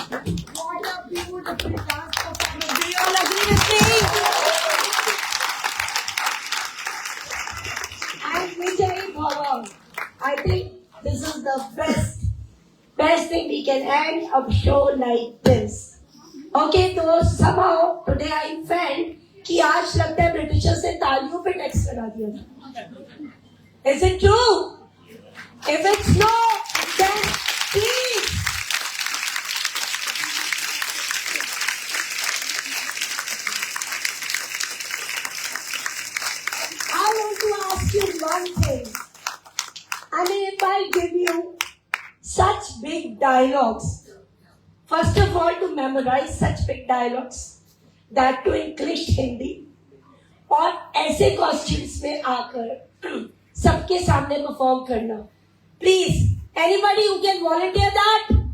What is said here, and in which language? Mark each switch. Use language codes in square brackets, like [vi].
[en] What a beautiful dance performance. Do you all agree with me? And Vijay Bhava. I think this is the best thing we can end a show like this. [hi] Okay, तो [en] somehow today I felt [hi] कि आज लगता है Britishers ने तालियों पे tax लगा दिया था. [en] Is it true? If it's no, then please. I want to ask you one thing. I mean, if I give you such big dialogues, first of all, to memorize such big dialogues, that to English Hindi, [hi] और ऐसे costumes में आकर सबके सामने perform करना. [en] Please, anybody who can volunteer that?